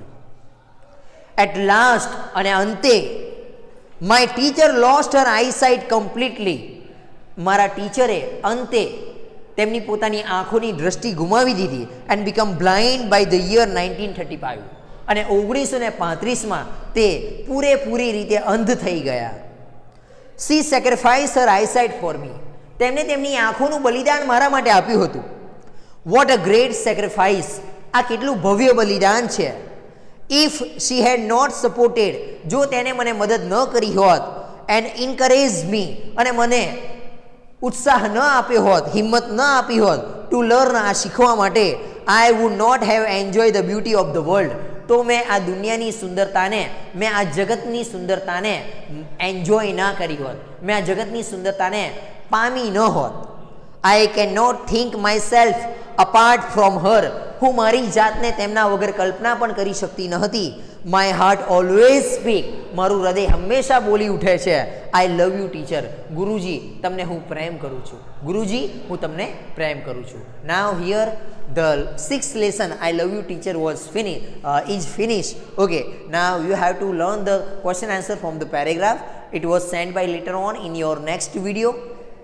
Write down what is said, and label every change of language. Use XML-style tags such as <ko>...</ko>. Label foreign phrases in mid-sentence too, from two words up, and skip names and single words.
<en>at last,</en> <gu>અને અંતે,</gu> <en>my teacher lost her eyesight completely,</en> <gu>મારા ટીચરે અંતે તેમની પોતાની આંખોની દ્રષ્ટિ ગુમાવી દીધી.</gu> <en>and become blind by the year</en> <gu>1935, અને 1935માં તે પૂરેપૂરી રીતે અંધ થઈ ગયા.</gu> <en>She sacrificed her eyesight for me.</en> <gu>તેમણે તેમની આંખોનું બલિદાન મારા માટે આપ્યું હતું.</gu> <en>What a great sacrifice!</en> <gu>આ કેટલું ભવ્ય બલિદાન છે.</gu> <en>If she had not supported,</en> <gu>જો તેને મને મદદ ન કરી હોત,</gu> <en>and encouraged me,</en> <gu>અને મને ઉત્સાહ ન આપ્યો હોત, હિંમત ન આપી હોત,</gu> <en>to learn,</en> <gu>આ શીખવા માટે,</gu> <en>I would not have enjoyed the beauty of the world.</en> <gu>તો મેં આ દુનિયાની સુંદરતાને, મેં આ જગતની સુંદરતાને એન્જોય ના કરી હોત, મેં આ જગતની સુંદરતાને પામી ન હોત.</gu> <en>I can not think my self apart from her,</en> <gu>હું મારી જાતને તેમના વગર કલ્પના પણ કરી શકતી ન હતી.</gu> <en>my heart always speak,</en> <gu>મારું હૃદય હંમેશા બોલી ઉઠે છે,</gu> <en>I love you teacher,</en> <gu>ગુરુજી તમને હું પ્રેમ કરું છું, ગુરુજી હું તમને પ્રેમ કરું છું.</gu> <en>now here the 6th lesson, I love you teacher, was finished. Okay, now you have to learn the question answer from the paragraph. It was sent by later on in your next video.</en>